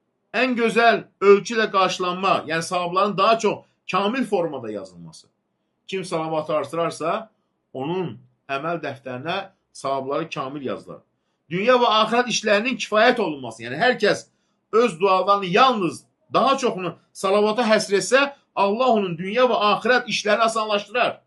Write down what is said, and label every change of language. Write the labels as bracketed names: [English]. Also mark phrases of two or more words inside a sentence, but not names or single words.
[Turkish] en güzel ölçüyle karşılanma, yani savabların daha çok kamil formada yazılması. [Azerbaijani] Kim salavatı artırarsa onun əməl dəftərinə savabları kamil yazılır. Dünya və axirət işlərinin kifayət olunması, yəni hər kəs öz dualarını yalnız daha çoxunu salavata həsr etsə, Allah onun dünya və axirət işlərini asanlaşdırar.